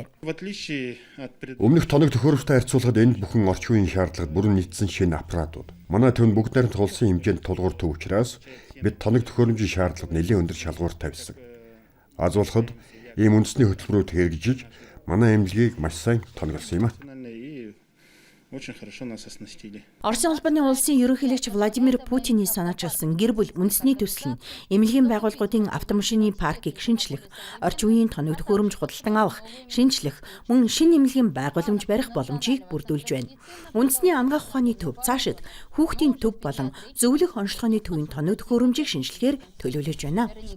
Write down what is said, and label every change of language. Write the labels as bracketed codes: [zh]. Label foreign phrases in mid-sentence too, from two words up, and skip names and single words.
[mn] Өмнөх тоног төхөөрөмжтэй харьцуулахад энэ бүхэн орчин үеийн шаардлагад бүрэн нийцсэн шинэ аппаратууд. Манай төв бүгд найрамдах улсын хэмжээнд тулгуур төв учраас бид тоног төхөөрөмжийн шаардлагад нэлээд өндөр шалгуур тавьсан. Аз болоход ийм үндэсний хөтөлбөрүүд хэрэгжиж манай эмнэлгийг маш сайн тоноглосон юм а. [ru] Очень хорошо нас оснастили. [mn] Оросын улбаны улсын ерөнхийлөгч Владимир Путиний санаачилсан гэр бүл үндэсний төсөл нь эмнэлгийн байгууллагуудын автомашины паркийг шинжлэх, орчин үеийн тоног төхөөрөмж худалдан авах, шинжлэх, мөн шинэ эмнэлгийн байгууламж барих боломжийг бүрдүүлж байна. Үндэсний ангаах ухааны төв цаашид хүүхдийн төв болон зөвлөх онцлогооны төвийн тоног төхөөрөмжийг шинжлэхээр төлөвлөж байна.